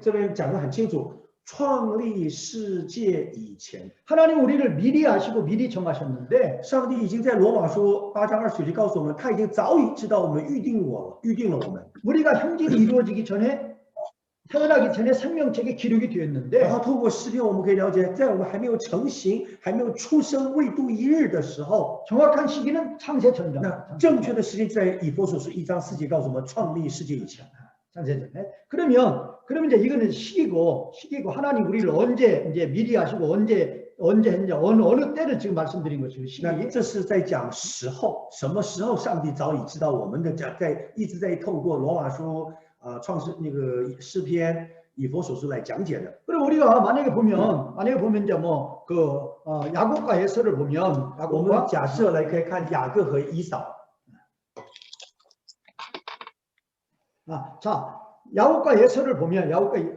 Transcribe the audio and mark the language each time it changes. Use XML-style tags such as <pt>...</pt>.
<zh>这边讲得很清楚，创立世界以前，</zh> <ko>하나님 우리를 미리 아시고 미리 정하셨는데</ko> <zh>上帝已经在罗马书8章29节告诉我们，他已经早已知道我们预定了我们。</zh> <ko>우리가 형질이 이루어지기 전에 태어나기 전에 생명책에 기록이 되어</ko> <zh>然</zh> <ko>있는데</ko> <zh>后透过诗篇，我们可以了解，在我们还没有成型、还没有出生、未度一日的时候，</zh> <ko>정확한 시기는 창세 전이다.</ko> <zh>那正确的时间在以弗所书1章4节告诉我们，创立世界以前。</zh> <ko>창세 전에. 그러면 이제 이거는 시기고 하나님 우리를 언제 이제 미리 아시고 언제 했냐 어느 때를 지금 말씀드린 것이고</ko> <zh>那</zh> <ko>시기.</ko> <zh>这是在讲时候，什么时候上帝早已知道我们的一直在透过罗马书创世那个诗篇、以弗所书来讲解的。</zh> <ko>그럼 우리가 만약에 보면 이제 뭐 야곱과 에서를 보면</ko> <zh>我们</zh> <ko>야곱과</ko> <zh>假设来可以看雅各和以扫。</zh> <ko>자 야곱과 에서를 보면 야곱과</ko>